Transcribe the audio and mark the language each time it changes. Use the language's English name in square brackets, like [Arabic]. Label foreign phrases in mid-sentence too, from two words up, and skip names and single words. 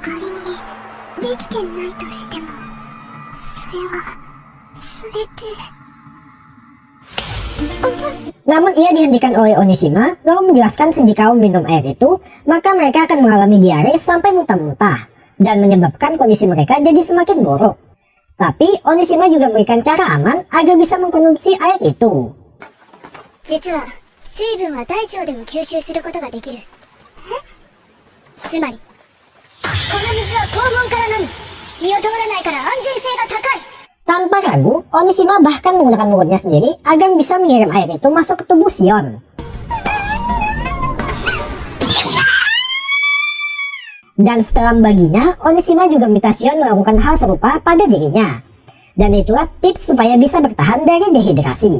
[Indonesian] Namun ia dihentikan oleh Onishima, lalu menjelaskan jika minum air itu, maka mereka akan mengalami diare sampai muntah-muntah, dan menyebabkan kondisi mereka jadi semakin buruk. Tapi Onishima juga memberikan cara aman agar bisa mengkonsumsi air itu. [Japanese] 実は水分は大腸でも吸収することができる。つまりこの水は肛門から飲み、胃を通らないから安全性が高い。 [Indonesian] Tanpa ragu, Onishima bahkan menggunakan mulutnya sendiri agar bisa mengirim air itu masuk ke tubuh Shion. Dan setelah membaginya, Onishima juga meminta Shion melakukan hal serupa pada dirinya. Dan itulah tips supaya bisa bertahan dari dehidrasi.